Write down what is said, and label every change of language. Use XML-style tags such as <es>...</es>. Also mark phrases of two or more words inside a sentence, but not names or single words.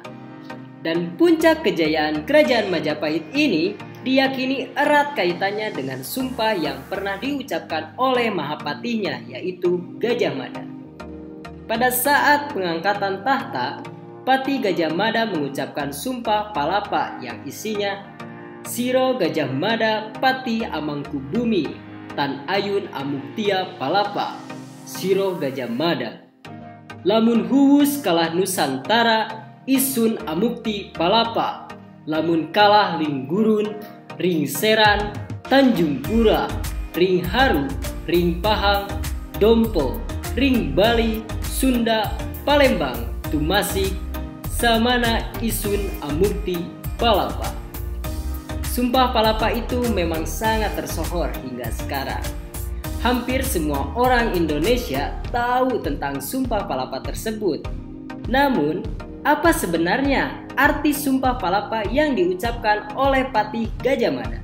<id>Dan puncak kejayaan kerajaan Majapahit ini diyakini erat kaitannya dengan sumpah yang pernah diucapkan oleh mahapatihnya yaitu Gajah Mada. Pada saat pengangkatan tahta, Patih Gajah Mada mengucapkan Sumpah Palapa yang isinya Siro</id> <kaw>Gajah Mada Patih Amangkubumi Tan Ayun Amuktia Palapa Siro Gajah Mada Lamun Huwus kalah Nusantara Isun Amukti Palapa Lamun kalah Ring Gurun Ring Seran Tanjung Pura Ring Haru Ring Pahang Dompo Ring Bali Sunda Palembang Tumasik Samana Isun Amukti Palapa.</kaw> <id>Sumpah Palapa itu memang sangat tersohor hingga sekarang. Hampir semua orang Indonesia tahu tentang Sumpah Palapa tersebut. Namun, apa sebenarnya arti Sumpah Palapa yang diucapkan oleh Patih Gajah Mada?</id>